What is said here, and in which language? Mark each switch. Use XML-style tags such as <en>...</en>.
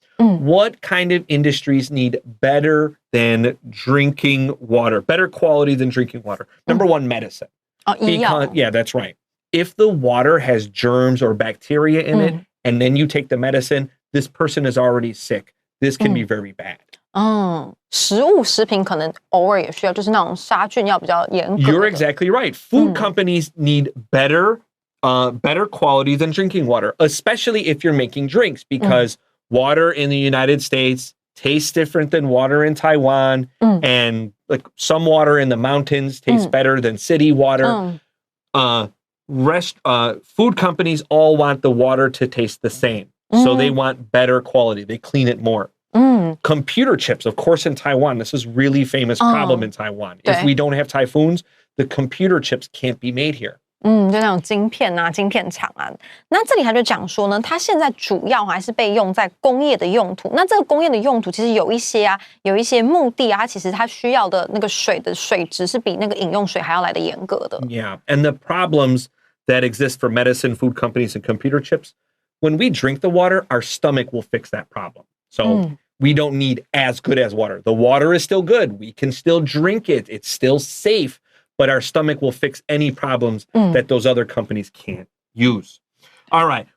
<en>What kind of industries need better than drinking water, better quality than drinking water? Number one, medicine. Yeah, that's right. If the water has germs or bacteria in it, and then you take the medicine, this person is already sick. This can be very bad.</en> <zh>食品可能偶尔也需要，就是那种杀菌要比较严格的。</zh> <en>You're exactly right. Food companies need better quality than drinking water, especially if you're making drinks, because water in the United States tastes different than water in Taiwan, and like some water in the mountains tastes better than city water. Food companies all want the water to taste the same, so they want better quality. They clean it more. Computer chips, of course, in Taiwan, this is a really famous problem in Taiwan. If we don't have typhoons, the computer chips can't be made here.</en> <zh>就那种晶片啊、晶片厂啊。那这里他就讲说呢，它现在主要还是被用在工业的用途。那这个工业的用途其实有一些目的啊，它其实它需要的那个水的水质是比那个饮用水还要来的严格的。</zh> <en>Yeah, and the problems that exist for medicine, food companies, and computer chips, when we drink the water, our stomach will fix that problem. So we don't need as good as water. The water is still good. We can still drink it. It's still safe. But our stomach will fix any problems that those other companies can't use. All right.</en>